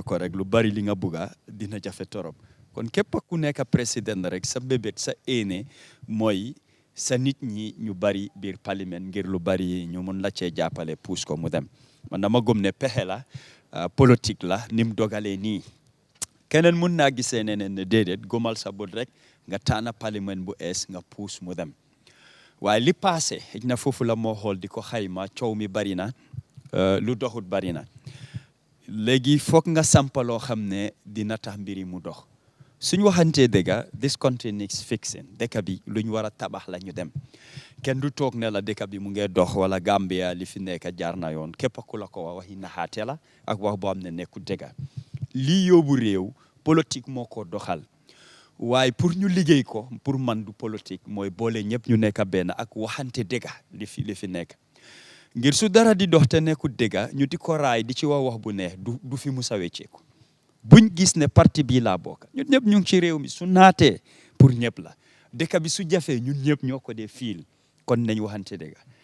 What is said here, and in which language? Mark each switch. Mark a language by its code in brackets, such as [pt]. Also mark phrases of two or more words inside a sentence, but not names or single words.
[wo] ko rek lu bari li nga bugga dina jafe torop kon képp ku nekk président rek sa bébét sa éene mooy sa nit ñi ñu bari biir parlement ngir lu bari ñu mun la cee jàppale puus ko mu dem man dama gëm ne pexe la politique la ni mu dogalee nii keneen mun naa gisee neneen ne déedéet gomal sa bët rek nga taana parlement bu ees nga puus mu dem waaye li passé xëj na foofu la moo xool di ko xayma coow mi bari na lu doxut bari na léegi foog nga sampaloo xam ne dina tax mbiri mu dox suñ waxantee dëgga [en] this country needs fixing [wo] dëkk bi luñ war a tabax la ñu dem kenn du toog ne la dëkk bi mu ngee dox wala Gambia li fi nekk jaar na yoon képp ku la ko waxi naxaate la ak wax boo xam ne nekku dëgga lii yóbbu réew politique moo ko doxal waaye pour ñu liggéey ko pour man du politique mooy boole ñëpp ñu nekk benn ak waxante dëgga li fi nekk ngir su dara di dox te nekkul dëgga ñu di ko raay di ci wax bu neex du fi musa wecceeku buñ gis ne parti bii laa bokk ñun ñëpp ñu ngi ci réew mi su naatee pour ñëpp la dëkk bi su jafee ñun ñëpp ñoo ko dee fiil kon nañ waxante dëgga